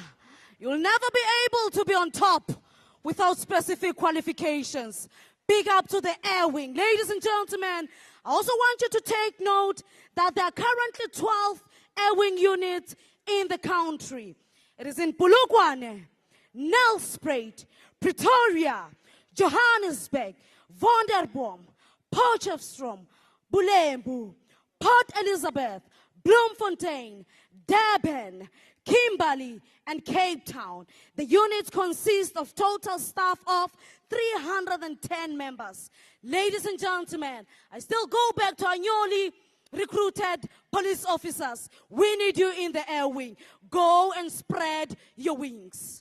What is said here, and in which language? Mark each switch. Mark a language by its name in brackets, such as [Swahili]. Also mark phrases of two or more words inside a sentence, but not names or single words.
[English] You'll never be able to be on top without specific qualifications. Big up to the Air Wing. Ladies and gentlemen, I also want you to take note that there are currently 12 Air Wing units in the country. It is in Polokwane, Nelspruit, Pretoria, Johannesburg, Vonderbom, Potchefstroom, Bulembu, Port Elizabeth, Bloemfontein, Durban, Kimberley, and Cape Town. The units consist of total staff of 310 members. Ladies and gentlemen, I still go back to our newly recruited police officers. We need you in the Air Wing. Go and spread your wings.